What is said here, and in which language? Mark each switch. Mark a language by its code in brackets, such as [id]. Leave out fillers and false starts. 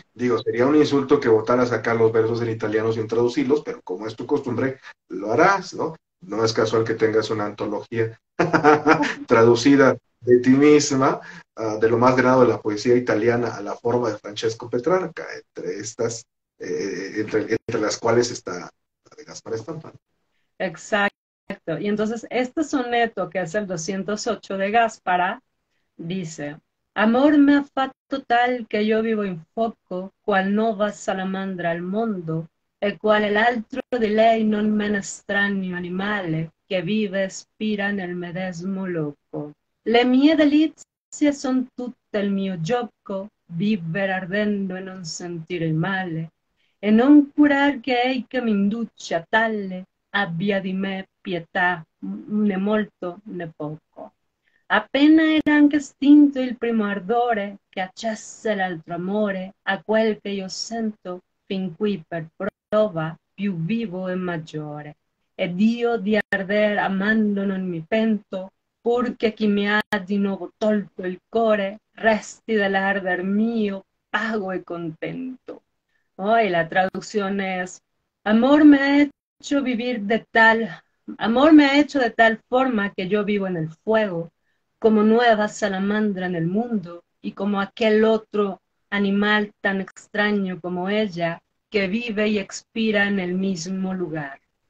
[es] Digo, sería un insulto que votaras acá los versos en italiano sin traducirlos, pero como es tu costumbre, lo harás, ¿no? No es casual que tengas una antología traducida de ti misma, de lo más grado de la poesía italiana a la forma de Francesco Petrarca, entre estas, entre las cuales está la de Gaspar Estampa. Exacto. Y entonces este soneto, que es el 208 de Gáspara, dice, [it] amor me ha fatto tal che io vivo in foco, qual nova salamandra al mondo, e quale l'altro di lei non meno estraneo animale, che vive e spira nel medesimo loco. Le mie delizie son tutte il mio gioco, vivere ardendo e non sentire il male, e non curar che ei che m'induce a tale, abbia di me pietà, né molto né poco. Appena era anche estinto il primo ardore, che accesse l'altro amore, a quel che io sento, fin qui per prova, più vivo e maggiore. Ed io di arder amando non mi pento, purché chi mi ha di nuovo tolto il core, resti dell'arder mio, pago e contento. [es] Oh, y la traducción es, amor me ha hecho vivir de tal, amor me ha hecho de tal forma que yo vivo en el fuego, como nueva salamandra en el mundo, y como aquel otro animal tan extraño como ella, que vive y expira en el mismo lugar.